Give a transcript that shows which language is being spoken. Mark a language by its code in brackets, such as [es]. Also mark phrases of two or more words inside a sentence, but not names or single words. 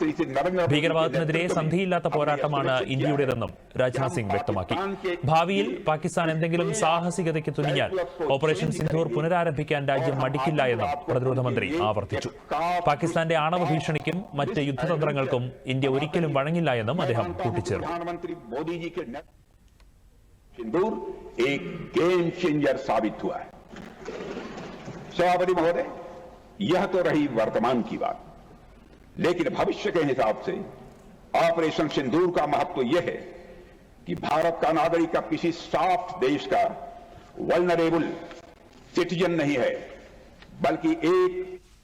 [ml] ഭീകരവാദത്തിനെതിരെ സന്ധിയില്ലാത്ത പോരാട്ടമാണ് ഇന്ത്യയുടേതെന്നും രാജ്നാഥ് സിംഗ് വ്യക്തമാക്കി. ഭാവിയിൽ പാകിസ്ഥാൻ എന്തെങ്കിലും സാഹസികതയ്ക്ക് തുനിഞ്ഞാൽ ഓപ്പറേഷൻ സിന്ദൂർ പുനരാരംഭിക്കാൻ രാജ്യം മടിക്കില്ല എന്നും പ്രതിരോധ മന്ത്രി ആവർത്തിച്ചു. പാകിസ്ഥാന്റെ ആണവ ഭീഷണിക്കും മറ്റ് യുദ്ധതന്ത്രങ്ങൾക്കും ഇന്ത്യ ഒരിക്കലും വഴങ്ങില്ല എന്നും അദ്ദേഹം കൂട്ടിച്ചേർത്തു. [hi] सिंदूर एक [en] game changer [hi] साबित हुआ है। सभापति महोदय, यह तो रही वर्तमान की बात, लेकिन भविष्य के हिसाब से ऑपरेशन सिंदूर का महत्व यह है कि भारत का नागरिक अब किसी सॉफ्ट देश का [en] vulnerable citizen [hi] नहीं है, बल्कि एक